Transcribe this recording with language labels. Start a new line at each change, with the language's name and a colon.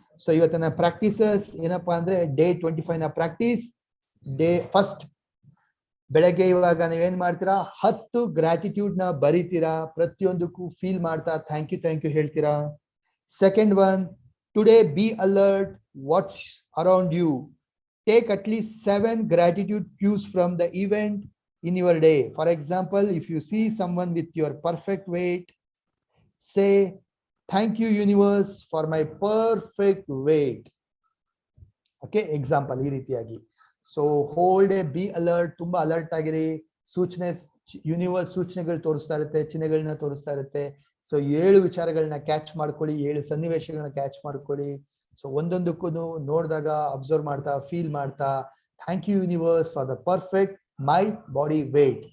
Kannada: So ಇವತ್ತಿನ practices ಏನಪ್ಪಾ ಅಂದ್ರೆ, ಡೇ 25 ನ ಪ್ರಾಕ್ಟೀಸ್. ಡೇ ಫಸ್ಟ್, ಬೆಳಗ್ಗೆ ಇವಾಗ ನೀವೇನ್ ಮಾಡ್ತೀರಾ, 10 ಗ್ರಾಟಿಟ್ಯೂಡ್ ನ ಬರೀತೀರಾ, ಪ್ರತಿಯೊಂದಕ್ಕೂ ಫೀಲ್ ಮಾಡ್ತಾ ಥ್ಯಾಂಕ್ ಯು ಹೇಳ್ತೀರಾ.
English: Second one, today be alert what's around you. Take at least 7 gratitude cues from the event in your day. For example, if you see someone with your perfect weight, say, thank you universe for my perfect weight. Okay, example
Kannada: ee ರೀತಿಯಾಗಿ.
English: So whole day be alert,
Kannada: ತುಂಬಾ alert ಆಗಿರಿ. ಸೂಚನೆ, universe ಸೂಚನೆಗಳು ತೋರಿಸ್ತಾ ಇರುತ್ತೆ, ಚಿಹ್ನೆಗಳನ್ನ ತೋರಿಸ್ತಾ ಇರುತ್ತೆ. So 7 ವಿಚಾರಗಳನ್ನ ಕ್ಯಾಚ್ ಮಾಡ್ಕೊಳ್ಳಿ, 7 ಸನ್ನಿವೇಶಗಳನ್ನ ಕ್ಯಾಚ್ ಮಾಡ್ಕೊಳ್ಳಿ. ಸೊ ಒಂದೊಂದಕ್ಕೂ ನೋಡಿದಾಗ ಅಬ್ಸರ್ವ್ ಮಾಡ್ತಾ ಫೀಲ್ ಮಾಡ್ತಾ,
English: Thank you universe for the perfect my body weight.